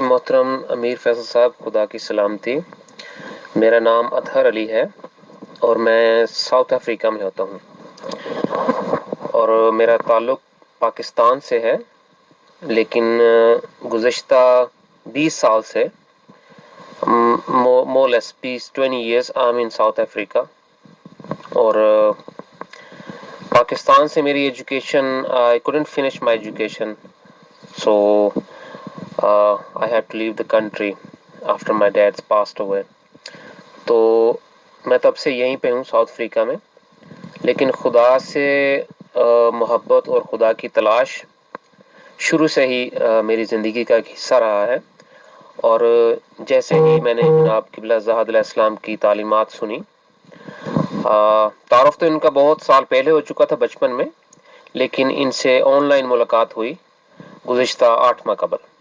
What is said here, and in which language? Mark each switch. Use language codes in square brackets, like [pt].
[hi] मोहतरम अमीर फैसल साहब, खुदा की सलामती। मेरा नाम अतहर अली है और मैं साउथ अफ्रीका में होता हूँ और मेरा ताल्लुक़ पाकिस्तान से है, लेकिन गुज़श्ता 20 साल से [en] more less 20 years I am in [hi] south Africa. और पाकिस्तान से मेरी education, [en] I couldn't finish my education, so I had to leave the country after my dad's passed away. [hi] तो मैं तब से यहीं पे हूँ साउथ अफ्रीका में, लेकिन खुदा से मोहब्बत और खुदा की तलाश शुरू से ही मेरी ज़िंदगी का एक हिस्सा रहा है। और जैसे ही मैंने जनाब क़िबला ज़हद अलैहिस्सलाम की तालीमात सुनी, तारुफ तो इनका बहुत साल पहले हो चुका था बचपन में, लेकिन इनसे ऑनलाइन मुलाकात हुई गुज़श्ता 8 माह कबल।